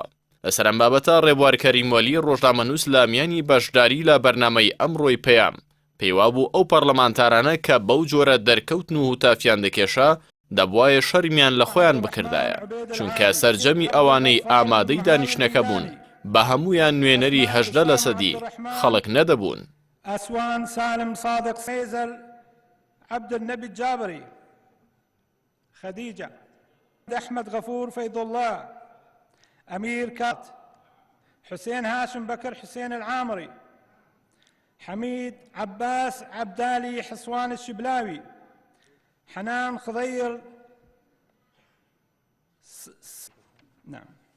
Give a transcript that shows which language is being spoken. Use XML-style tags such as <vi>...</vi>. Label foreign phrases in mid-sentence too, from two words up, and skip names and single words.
<ckb>لەسەر ئەم بابەتە ڕێبوار کەریمۆلی ڕۆژنامەنووس لە میانی بەشداری لە بەرنامەی ئەمڕۆی پەیام پێیوا بوو ئەو پەرلەمانتارانە کە بەو جۆرە دەرکەوتن و هوتافیان دەکێشا دەبوایە شەرمیان لە خۆیان بکردایە چونکە سەرجەمی ئەوانەی ئامادەی دانیشتنەکە بوون بە هەمویان نوێنەری 18% خەڵک نەدەبوون.</ckb> <ar>أسوان سالم صادق سيزل عبد النبي الجابري خديجة أحمد غفور فيض الله أمير كات حسين هاشم بكر حسين العامري حميد عباس عبدالي حصوان الشبلاوي حنان خضير نعم</ar>